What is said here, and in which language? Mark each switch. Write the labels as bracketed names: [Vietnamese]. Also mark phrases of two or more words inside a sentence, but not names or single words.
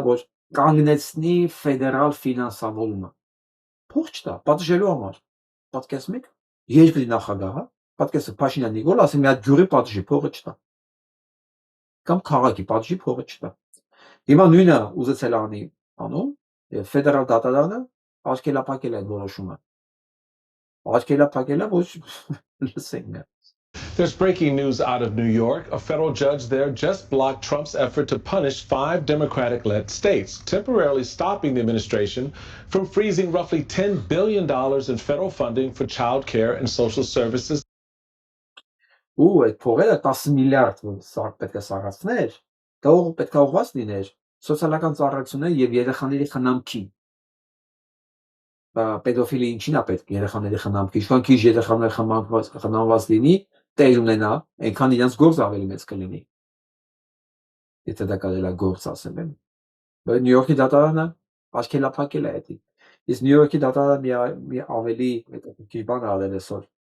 [Armenian] որ կանգնեցնի ֆեդերալ ֆինանսավորումը։ Փող չտա, պատժելու համար։ Պատկերացնեք, երկրի նախագահը, պատկերացրեք Փաշինյան Նիկոլ, ասի մի հատ ջուրի պատժի, փողը չտա։ Կամ քաղաքի պատժի, փողը չտա։ Հիմա նույնը ուզեցել անի անում, եւ ֆեդերալ դատարանը արգելափակել է այդ որոշումը։ Արգելափակել է, ոչ լսենք նա։ [English] There's breaking news out of New York. A federal judge there just blocked Trump's effort to punish 5 Democratic-led states, temporarily stopping the administration from freezing roughly $10 billion in federal funding for child care and social services. [Armenian] Ու այդ փողերը 10 միլիարդ որ պետք է սարածներ, դա պետք է ուղղված լիներ սոցիալական ծառայությունների եւ երեխաների խնամքի։ Պետոֆիլի ինչին է պետք երեխաների խնամքի, ինչքան քիչ երեխաներ խնամված լինի, տեղ ունենա, այնքան իրենց գործ ավելի մեծ կլինի։ Եթե դա կարելի է գործ ասել են։ Բայց Նյու Յորքի դատարանը արգելափակել է դա։ Իսկ Նյու Յորքի դատարանը մի ավելի հետաքրքիր բան արել է այսօր։